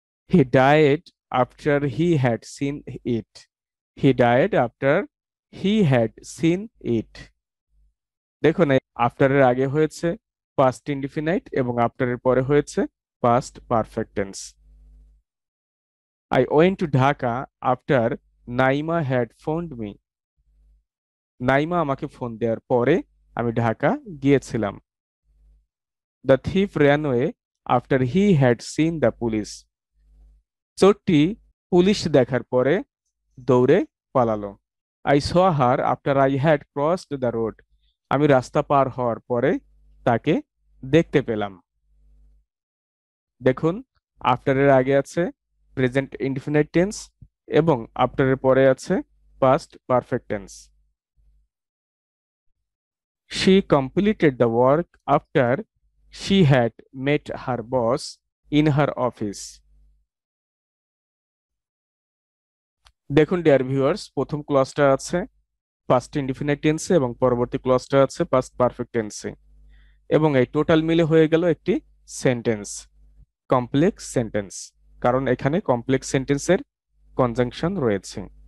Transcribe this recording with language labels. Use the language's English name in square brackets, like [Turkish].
[English] He died after he had seen it. He died after he had seen it. [Bangla] দেখুন আফটারের আগে হয়েছে past indefinite এবং আফটারের পরে হয়েছে past perfect tense. [English] I went to Dhaka after Naima had phoned me. [Bangla] Naima আমাকে phone দেওয়ার পরে আমি ঢাকা গিয়েছিলাম। [English] The thief ran away after he had seen the police. [Bangla] চোরটি police দেখার পরে দৌড়ে পালালো। [English] I saw her after I had crossed the road. [Bangla] আমি রাস্তা পার হওয়ার পরে তাকে দেখতে পেলাম। দেখুন আফটারের আগে আছে প্রেজেন্ট ইনডিফিনাইট টেন্স এবং আফটারের পরে আছে past perfect tense. [English] She completed the work after she had met her boss in her office. [Bangla] দেখুন ডিয়ার ভিউয়ার্স, প্রথম ক্লজটা আছে পাস্ট ইনডিফিনাইট টেন্সে এবং পরবর্তী ক্লজটা আছে পাস্ট পারফেক্ট টেন্সে, এবং এই টোটাল মিলে হয়ে গেল একটি সেন্টেন্স, কমপ্লেক্স সেন্টেন্স, কারণ এখানে কমপ্লেক্স সেন্টেন্সের কনজাংশন রয়েছে।